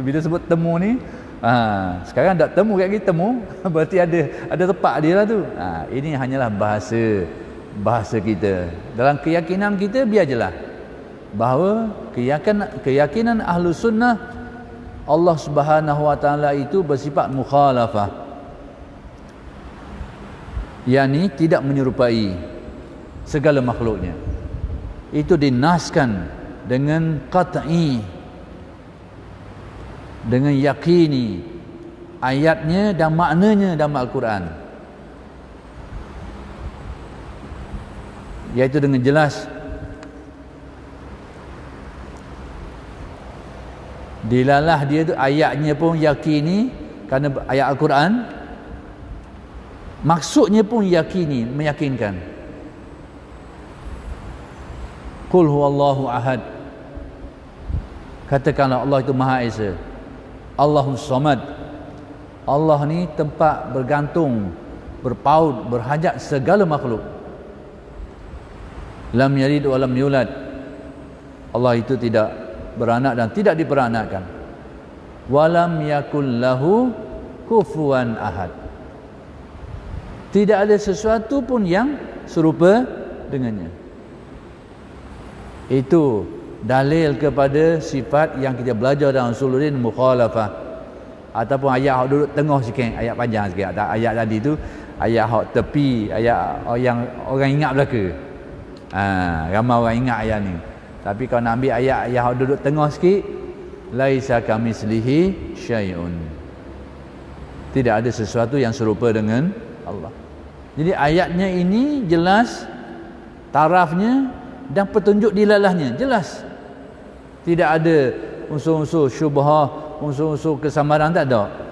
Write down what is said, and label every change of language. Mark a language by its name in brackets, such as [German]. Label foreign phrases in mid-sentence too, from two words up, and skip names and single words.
[Malay] Bila sebut temu ni, sekarang tak temu kat kita temu, berarti ada tepat dia lah tu. Ini hanyalah bahasa kita. Dalam keyakinan kita biar jelas bahawa keyakinan [Arabic] أهل السنة [Malay] Allah [Arabic] سبحانه وتعالى [Malay] itu bersifat mukhalafah, yakni tidak menyerupai. segala makhluknya. Itu dinaskan dengan qat'i, dengan yakini ayatnya dan maknanya dalam Al-Quran, iaitu dengan jelas. Dilalah dia tu ayatnya pun yakini kerana ayat Al-Quran, maksudnya pun yakini, meyakinkan. [Arabic] قل هو الله أحد, [Malay] katakanlah Allah itu Maha Esa. [Arabic] الله الصمد, [Malay] Allah ni tempat bergantung, berpaut, berhajat segala makhluk. [Arabic] لم يلد ولم يولد, [Malay] Allah itu tidak beranak dan tidak diperanakkan. [Arabic] ولم يكن له كفوا أحد, [Malay] tidak ada sesuatu pun yang serupa dengannya. Itu dalil kepada sifat yang kita belajar dalam Usuluddin mukhalafah, ataupun ayat hak duduk tengah sikit, ayat panjang sikit. Ayat tadi tu ayat hak tepi, ayat yang orang ingat belaka. Ramai orang ingat ayat ni. Tapi kalau nak ambil ayat hak duduk tengah sikit, [Arabic] ليس كمثله شيء, [Malay] tidak ada sesuatu yang serupa dengan Allah. Jadi ayatnya ini jelas tarafnya dan petunjuk dilalahnya jelas. Tidak ada unsur-unsur syubhah, unsur-unsur kesamaran, tak ada.